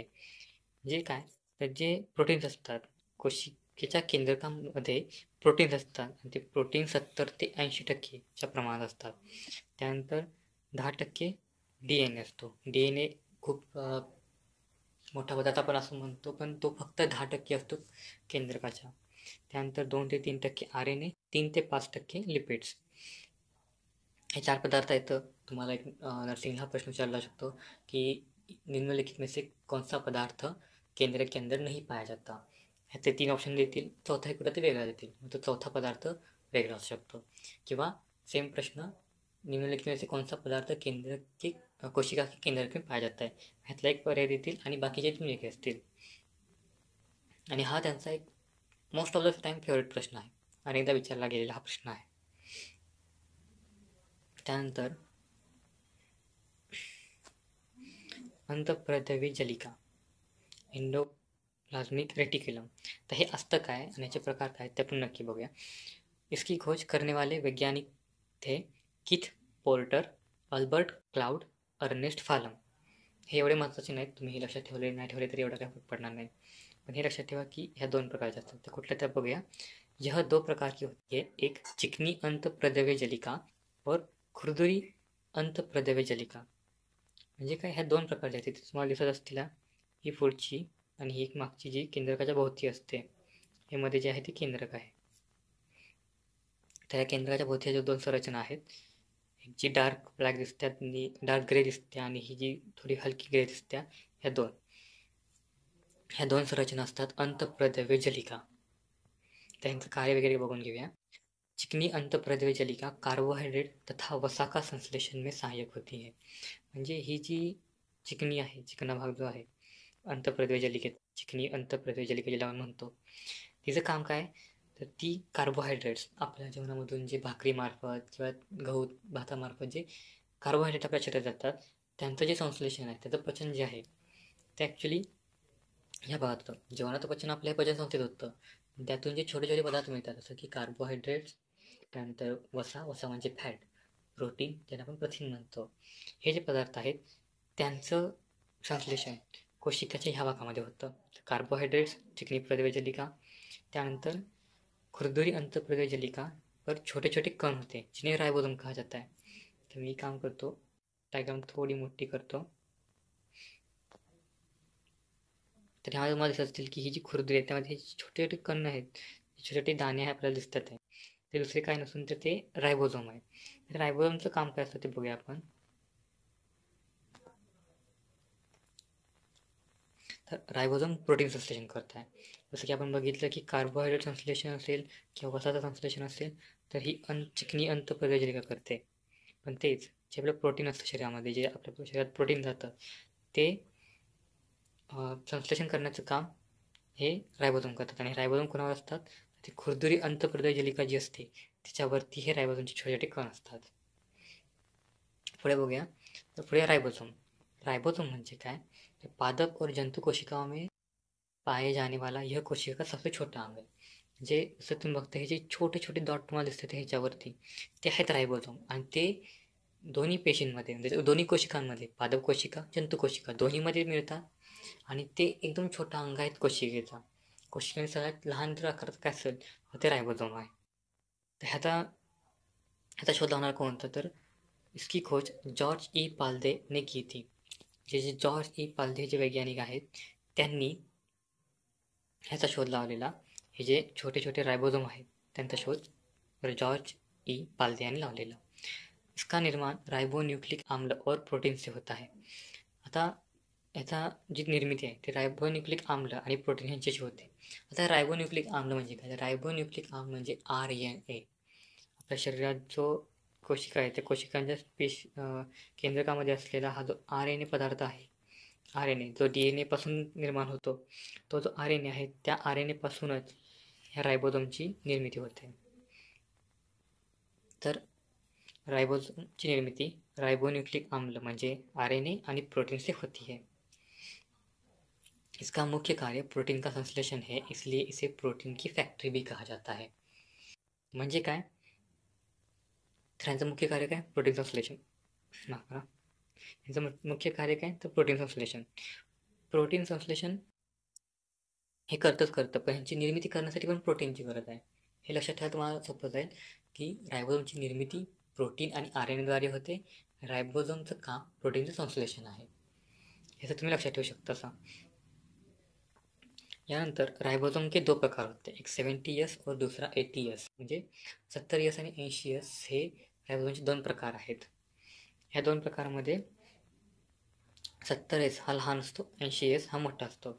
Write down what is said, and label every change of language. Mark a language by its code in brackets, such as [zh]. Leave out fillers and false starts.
[mr] म्हणजे काय, तर जे प्रोटीन्स असतात कोशिकेच्या केंद्रकामध्ये प्रोटीन्स असतात आणि ते प्रोटीन 70 ते 80% प्रमाणात असतात. त्यानंतर 10% DNA असतो. DNA खूप मोठा पदार्थ आपण असं म्हणतो, पण तो फक्त 10% असतो केंद्रकाच्या. त्यानंतर 2 ते 3% RNA, 3 ते 5% लिपिड्स. हे 4 पदार्थ आहेत. तुम्हाला एक नर्सिंगला प्रश्न विचारला शकतो की [hi] निम्नलिखित में से कौन सा पदार्थ केंद्र के अंदर नहीं पाया जाता. [mr] ह्याचे 3 ऑप्शन देतील, चौथा एक ते वेगळा देतील, मग तो चौथा पदार्थ वेगळा असू शकतो. किंवा सेम प्रश्न, [hi] निम्नलिखित में से कौन सा पदार्थ केंद्र के कोशिका के केंद्र में पाया जाता है, [mr] ह्यातला एक पर्याय देतील आणि बाकीचे 3 वेगळे असतील. आणि हा त्यांचा एक most of the time favourite प्रश्न आहे, अनेकदा विचारला गेलेला हा प्रश्न आहे. त्यानंतर अंतःप्रद्रवी जलिका, एंडोप्लाज्मिक रेटिक्युलम. तर हे असतं काय आणि याचे प्रकार काय ते आपण नक्की बघूया. [hi] इसकी खोज करने वाले वैज्ञानिक थे Keith porter, Albert cloud, Ernest फालम. [mr] हे एवढे महत्त्वाचे नाहीत, तुम्ही हे लक्षात ठेवले नाही ठेवले तरी एवढा काही फरक पडणार नाही. पण हे लक्षात ठेवा की ह्या 2 प्रकारच्या असतात. तर कुठल्या त्या बघूया. [hi] यह 2 प्रकार की होती है, एक चिकनी अंतःप्रद्रव्य जलिका और खुरदुरी अंतःप्रद्रव्य जलिका. [mr] म्हणजे काय, ह्या 2 प्रकारच्या आहेत. तुम्हाला दिसत असतील ही पुढची आणि ही एक मागची जी केंद्रकाच्या भोवती असते. हे मध्ये जे आहे ते केंद्रक आहे. तर या केंद्रकाच्या भोवती ज्या 2 संरचना आहेत, एक जी डार्क ब्लॅक दिसते आणि डार्क ग्रे दिसते आणि ही जी थोडी हलकी ग्रे दिसते, ह्या 2 संरचना असतात अंतःप्रद्रव्य जलिका. त्यांचं कार्य वगैरे बघून घेऊया. [hi] चिकनी अंतःप्रद्रव्य जलिका कार्बोहाइड्रेट तथा वसा का संश्लेषण में सहायक होती है. [mr] म्हणजे ही जी चिकनी आहे, चिकना भाग जो आहे अंतःप्रद्रव्य जलिकेत, चिकनी अंतःप्रद्रव्य जलिका जिला म्हणतो, तिचं काम काय, तर ती कार्बोहायड्रेट्स आपल्या जेवणामधून जे भाकरीमार्फत किंवा गहू भातामार्फत जे कार्बोहायड्रेट आपल्या शरीरात जातात, त्यांचं जे संश्लेषण आहे, त्याचं पचन जे आहे ते ॲक्च्युली ह्या भागात होतं. जेवणाचं पचन आपल्या पचन संस्थेत होतं. त्यातून जे छोटे छोटे पदार्थ मिळतात, जसं की कार्बोहायड्रेट्स, त्यानंतर वसा म्हणजे फॅट, प्रोटीन ज्याला आपण प्रथिन म्हणतो, हे जे पदार्थ आहेत त्यांचं संश्लेषण कोशिकाच्या ह्या भागामध्ये होतं. [hi] कार्बोहायड्रेट्स चिकनी प्रद्रव्य जलिका, [mr] त्यानंतर [hi] खुरदुरी अंतःप्रद्रव्य जलिका पर छोटे छोटे कण होते जिन्हें राइबोसोम कहा जाता है. [mr] तर मी काम करतो, डायग्राम थोडी मोठी करतो. तर ह्यामध्ये तुम्हाला दिसत असतील की ही जी खुरदुरी आहे त्यामध्ये छोटे छोटे कण आहेत, छोटे छोटे दाणे आहे आपल्याला दिसतात आहे, ते दुसरे काय नसून तर ते रायबोझोम आहे. तर रायबोझोमचं काम काय असतं ते बघूया आपण. तर रायबोझोम प्रोटीन संश्लेषण करत आहे. जसं की आपण बघितलं की कार्बोहायड्रेट संश्लेषण असेल किंवा वसाचं संश्लेषण असेल तर ही चिकनी अंतःप्रद्रव्य जलिका करते. पण तेच जे आपलं प्रोटीन असतं शरीरामध्ये, जे आपल्या शरीरात प्रोटीन जातं, ते संश्लेषण करण्याचं काम हे रायबोझोम करतात. आणि रायबोझोम कोणावर असतात, ते खुरदुरी अंतःप्रद्रव्य जलिका जी असते त्याच्यावरती हे रायबोझोमचे छोटे छोटे कण असतात. पुढे बघूया. तर पुढे राइबोसोम. राइबोसोम म्हणजे काय, तो [hi] पादप और जंतु कोशिकाओं में पाए जाने वाला यह कोशिका का सबसे छोटा अंग है. [mr] जे जसं तुम्ही बघता हे जे छोटे छोटे डॉट तुम्हाला दिसतात ह्याच्यावरती, ते आहेत राइबोसोम. आणि ते दोन्ही पेशींमध्ये म्हणजे दोन्ही कोशिकांमध्ये, पादप कोशिका जंतु कोशिका दोन्हीमध्ये मिळतात. आणि ते एकदम छोटा अंग आहेत कोशिकेचा. कोशिकेने सगळ्यात लहान जर आकाराचं काय असेल ते राइबोसोम आहे. तर ह्याचा शोध लावणार कोण होता, तर [hi] इसकी खोज जॉर्ज ई पाल्दे ने की थी. [mr] जे जॉर्ज ई पाल्दे जे वैज्ञानिक आहेत त्यांनी ह्याचा शोध लावलेला. हे जे छोटे छोटे राइबोसोम आहेत त्यांचा शोध जॉर्ज ई पाल्दे यांनी लावलेला. [hi] इसका निर्माण राइबोन्यूक्लिक आम्ल और प्रोटीन से होता है. [mr] आता याचा जी निर्मिती आहे ते राइबोन्यूक्लिक आम्ल आणि प्रोटीन यांच्याशी होते. आता राइबोन्यूक्लिक आम्ल म्हणजे काय, राइबोन्यूक्लिक आम्ल म्हणजे RNA. आपल्या शरीरात जो कोशिका आहे त्या कोशिकांच्या केंद्रकामध्ये असलेला हा जो RNA पदार्थ आहे, RNA जो DNA पासून निर्माण होतो, तो जो RNA आहे त्या RNA पासूनच ह्या राइबोसोमची निर्मिती होते. तर राइबोसोमची निर्मिती राइबोन्यूक्लिक आम्ल म्हणजे RNA आणि प्रोटीन [hi] से होती है। इसका मुख्य कार्य प्रोटीन का संश्लेषण है, इसलिए इसे प्रोटीन की फैक्ट्री भी कहा जाता है। [mr] म्हणजे काय? तर यांचं मुख्य कार्य काय? प्रोटीन संश्लेषण. माफ करा. यांचं मुख्य कार्य काय? तर प्रोटीन संश्लेषण. प्रोटीन संश्लेषण हे करतं, पण ह्यांची निर्मिती करण्यासाठी पण प्रोटीनची गरज आहे. हे लक्षात ठेवा, तुम्हाला सोपं जाईल की रायबोसोमची निर्मिती प्रोटीन आणि RNAद्वारे होते. रायबोसोमचं काम प्रोटीनचं संश्लेषण आहे. याचं तुम्ही लक्षात ठेवू शकता. [hi] यानंतर रायबोसोम के 2 प्रकार होते, एक 70S और दूसरा 80S. [mr] म्हणजे 70S आणि 80S हे रायबोसोमचे 2 प्रकार आहेत. ह्या 2 प्रकारामध्ये 70S हा लहान असतो, 80S हा मोठा असतो.